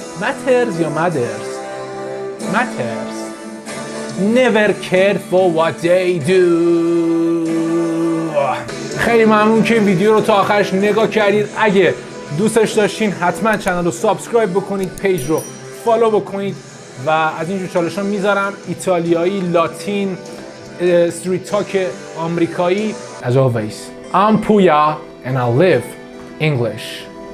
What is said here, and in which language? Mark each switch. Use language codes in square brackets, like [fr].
[en] Matters یا matters? Matters. Never cared for what they do. [fa] خیلی ممنون که ویدیو رو تا آخرش نگاه کردید. اگه دوستش داشتین حتما چنل رو سابسکرایب بکنید، پیج رو فالو بکنید و از اینجور چالش ها میذارم، ایتالیایی، لاتین، استریت تاک آمریکایی. [en] As always, I'm Puya and I live English.